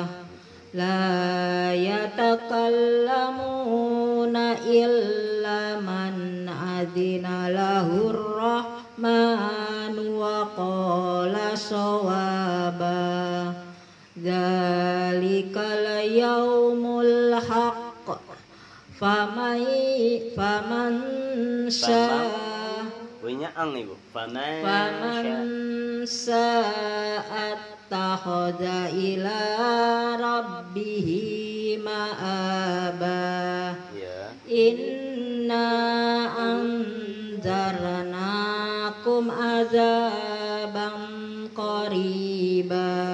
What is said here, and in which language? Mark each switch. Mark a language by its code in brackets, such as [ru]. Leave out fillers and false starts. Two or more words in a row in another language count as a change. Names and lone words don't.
[ar] لا يتكلمون إلا من أذن له الرحمن وقال صوابا. ذلك اليوم الحق. Faman Bunyinya ang ibu. فمن شاء اتخذ إلى ربه مآبا. Ya. إنا أنذرناكم عذابا قريبا.